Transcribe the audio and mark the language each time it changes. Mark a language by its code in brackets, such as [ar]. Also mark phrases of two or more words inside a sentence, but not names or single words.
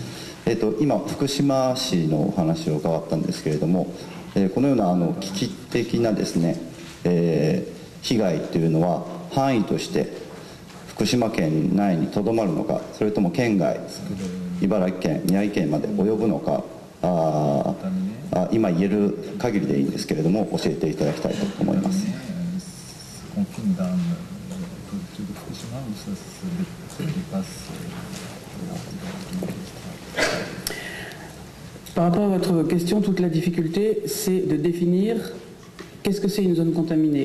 [ja] 今、福島市のお話を伺ったんですけれども、このような危機的なですね、被害というのは範囲として福島県内にとどまるのか、それとも県外、茨城県、宮城県まで及ぶのか、今言える限りでいいんですけれども、教えていただきたいと思います。 [fr] Par rapport à votre question, toute la difficulté, c'est de définir qu'est-ce que c'est une zone contaminée.